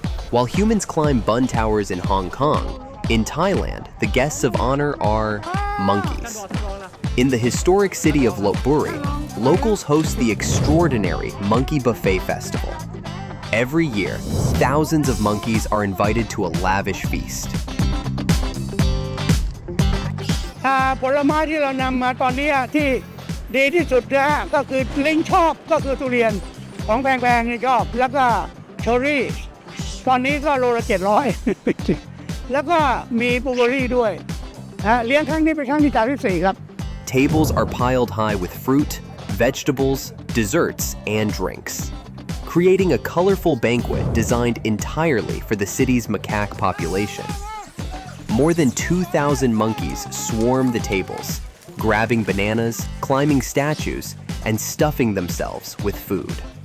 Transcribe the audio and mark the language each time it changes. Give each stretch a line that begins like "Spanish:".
English: While humans climb bun towers in Hong Kong, in Thailand, the guests of honor are monkeys. In the historic city of Lopburi, locals host the extraordinary Monkey Buffet Festival. Every year, thousands of monkeys are invited to a lavish feast.
Thai: ผลไม้ที่เรานำมาตอนนี้ที่ดีที่สุดนะฮะก็คือลิงชอบก็คือทุเรียนของแพงๆนี่ชอบแล้วก็เชอร์รี่ตอนนี้ก็โลละ700 แล้วก็มีบลูเบอร์รี่ด้วยเลี้ยงครั้งนี้เป็นครั้งที่34ครับ
English: Tables are piled high with fruit, vegetables, desserts, and drinks, creating a colorful banquet designed entirely for the city's macaque population. More than 2,000 monkeys swarm the tables, grabbing bananas, climbing statues, and stuffing themselves with food.